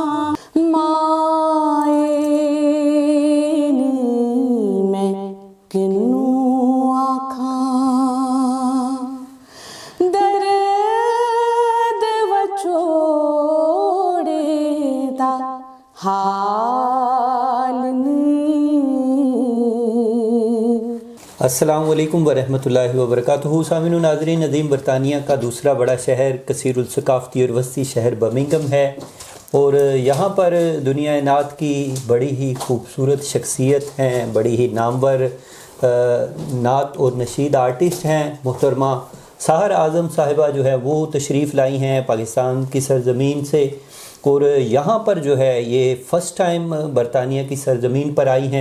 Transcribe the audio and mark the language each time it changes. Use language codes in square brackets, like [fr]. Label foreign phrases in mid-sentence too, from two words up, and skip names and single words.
[pa] مائے نی میں کنوں آکھاں درد وچھوڑے دا حال نی. [ar] السلام عليكم ورحمة الله وبركاته. [ur] سامعین ناظرین، ندیم برطانیہ کا دوسرا بڑا شہر کثیر الثقافتی اور وسطی شہر برمنگھم ہے اور یہاں پر دنیا نعت کی بڑی ہی خوبصورت شخصیت ہیں، بڑی ہی نامور نعت اور نشید آرٹسٹ ہیں. محترمہ سحر اعظم صاحبہ جو ہے وہ تشریف لائی ہیں پاکستان کی سرزمین سے اور یہاں پر جو ہے یہ [en] first time [ur] برطانیہ کی سرزمین پر آئی ہیں.